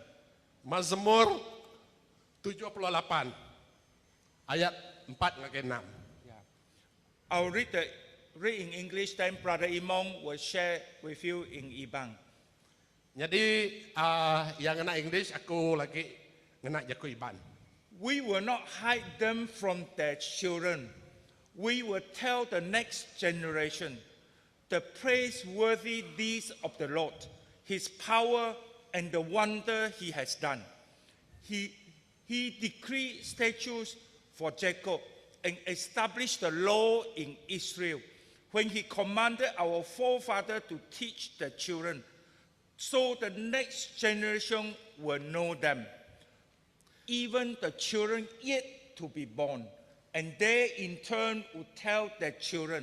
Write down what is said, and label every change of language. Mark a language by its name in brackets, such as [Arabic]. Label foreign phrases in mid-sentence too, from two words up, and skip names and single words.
[Iban] Mazmur 78 ayat 4 ngagai 6. [English] I'll read in English, then Brother Imong will share with you in Ibang. [Iban] Jadi yang ngena English aku lagi ngena jaku Iban. [English] We will not hide them from their children. We will tell the next generation the praiseworthy deeds of the Lord, his power and the wonder he has done. He decreed statutes for Jacob and established the law in Israel when he commanded our forefather to teach the children, so the next generation will know them, even the children yet to be born, and they in turn will tell their children.